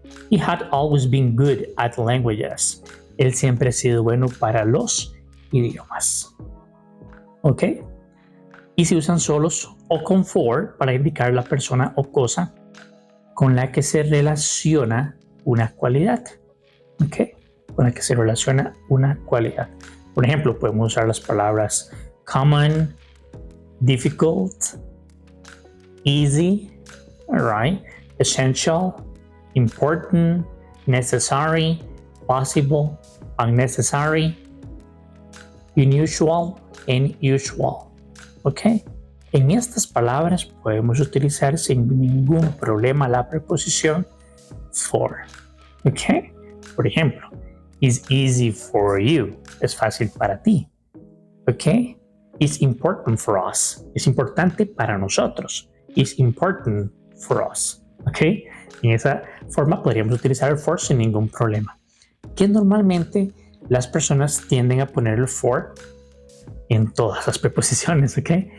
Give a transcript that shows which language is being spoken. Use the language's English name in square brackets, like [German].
[English] He had always been good at languages. [Spanish] Él siempre ha sido bueno para los idiomas. ¿Ok? Y se usan solos o con for para indicar la persona o cosa con la que se relaciona una cualidad. ¿Ok? Con la que se relaciona una cualidad. Por ejemplo, podemos usar las palabras common, difficult, easy, right? [English] Essential, important, necessary, possible, unnecessary, unusual, and usual. ¿Ok? [Spanish] En estas palabras podemos utilizar sin ningún problema la preposición for. ¿Ok? Por ejemplo, [English] it's easy for you. [Spanish] Es fácil para ti. ¿Ok? [English] It's important for us. [Spanish] Es importante para nosotros. [English] It's important for us. [Spanish] ¿Ok? En esa forma podríamos utilizar el for sin ningún problema. Que normalmente las personas tienden a poner el for en todas las preposiciones, ¿ok?